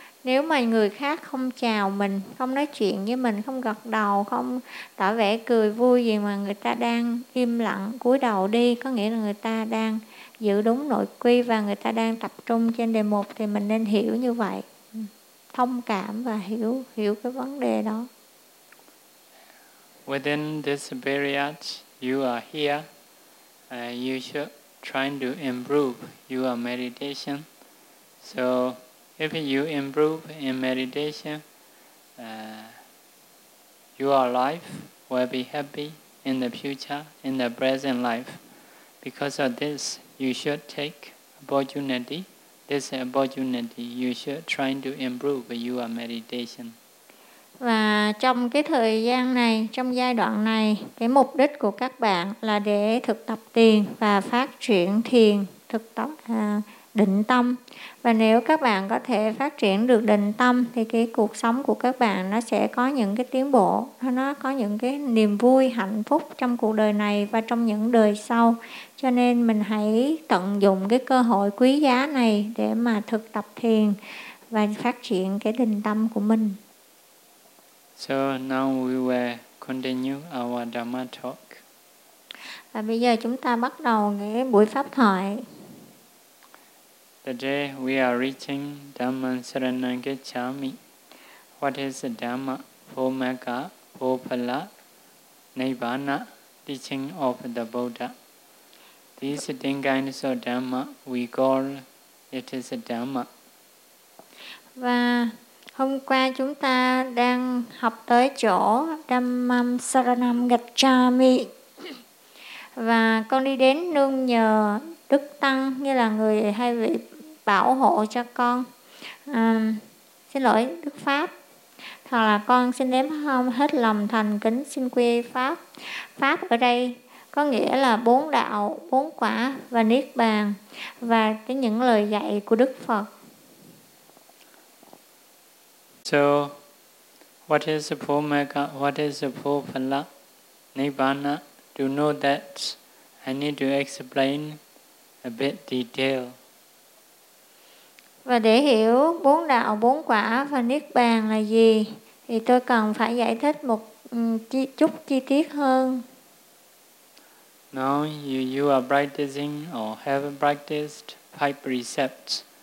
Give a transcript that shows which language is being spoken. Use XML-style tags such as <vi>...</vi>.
<vi>Nếu mà người khác không chào mình, không nói chuyện với mình, không gật đầu, không tỏ vẻ cười vui gì, mà người ta đang im lặng cúi đầu đi, có nghĩa là người ta đang giữ đúng nội quy và người ta đang tập trung trên đề mục, thì mình nên hiểu như vậy, thông cảm và hiểu cái vấn đề đó.</vi> <en>Within this period you are here, you should try to improve your meditation. So if you improve in meditation, your life will be happy in the future, in the present life. Because of this, you should take opportunity. This opportunity, you should try to improve your meditation.</en> <vi>Và trong cái thời gian này, trong giai đoạn này, cái mục đích của các bạn là để thực tập thiền và phát triển thiền, thực tập định tâm. Và nếu các bạn có thể phát triển được định tâm thì cái cuộc sống của các bạn nó sẽ có những cái tiến bộ, nó có những cái niềm vui, hạnh phúc trong cuộc đời này và trong những đời sau. Cho nên mình hãy tận dụng cái cơ hội quý giá này để mà thực tập thiền và phát triển cái định tâm của mình.</vi> <en>So now we will continue our Dharma talk.</en> <vi>Và bây giờ chúng ta bắt đầu cái buổi pháp thoại.</vi> <en>Today we are reaching</en> <pi>Dhamma Saranagacchami.</pi> <en>What is Dhamma? Bhumaka, Bhopala, Nibbana, teaching of the Buddha. These 10 kinds of Dhamma, we call it is Dhamma.</en> <vi>Và hôm qua chúng ta đang học tới chỗ</vi> <pi>Dhamma Saranagacchami.</pi> <vi>Và con đi đến nương nhờ Đức Tăng, như là người hay vị bảo hộ cho con. Xin lỗi, Đức Pháp. Thật là con xin đếm không hết lòng thành kính xin quy Pháp. Pháp ở đây có nghĩa là bốn đạo, bốn quả và Niết Bàn, và cái những lời dạy của Đức Phật.</vi> <en>So, what is the Bhumaka? What is the Bhopala? Nibbana? To know that, I need to explain a bit detail.</en> <vi>Và để hiểu bốn đạo, bốn quả và Niết Bàn là gì, thì tôi cần phải giải thích một chút chi tiết hơn.</vi> <en>Now you are practicing or have practiced five precepts.</en>